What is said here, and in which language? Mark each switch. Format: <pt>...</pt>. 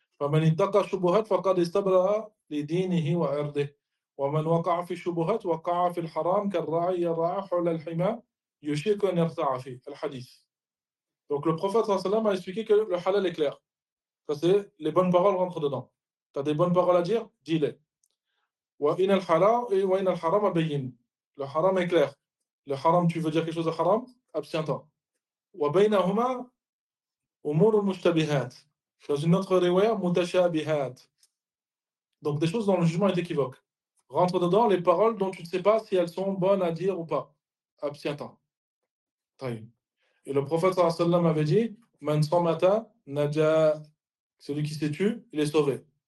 <ar>Faman ittaqa ومن وقع في الشبهات وقع في الحرام كالراعي يرعى حول الحمى يشيك أن يرتع فيه الحديث.</ar> <fr>Donc le prophète صلى الله عليه وسلم a expliqué que le halal est clair. Ça c'est les bonnes paroles rentrent dedans. Tu as des bonnes paroles à dire, dis-les.</fr> <ar>وإن الحلال وإن الحرام بين.</ar> <fr>Le haram est clair. Le haram, tu veux dire quelque chose de haram? Abstiens-toi.</fr> <ar>وبينهما أمور المشتبهات.</ar> <fr>Dans une autre riwaya, متشابهات. Donc des choses dont le jugement est équivoque. Rentre dedans les paroles dont tu ne sais pas si elles sont bonnes à dire ou pas. Abstiens-toi. Et le prophète sallam avait dit,</fr> <ar>Man samata naja,</ar> <fr>celui qui se tue, il est sauvé.</fr>